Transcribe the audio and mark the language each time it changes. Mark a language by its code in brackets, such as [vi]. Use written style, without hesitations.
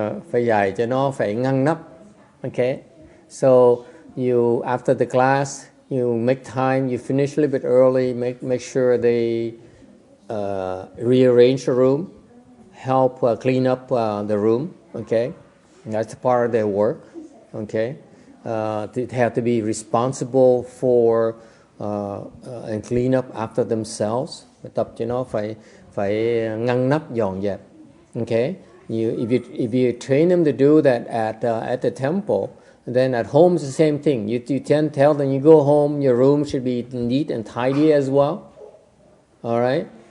[vi] Phải dạy cho nó phải ngăn nắp. [en] Okay. So you after the class you make time, you finish a little bit early, make sure they rearrange the room, help clean up the room. Okay. That's part of their work. Okay. They have to be responsible for and clean up after themselves. [vi] Tập cho nó phải ngăn nắp dọn dẹp. [en] Okay. If you train them to do that at the temple, then at home it's the same thing. You tell them you go home, your room should be neat and tidy as well. All right.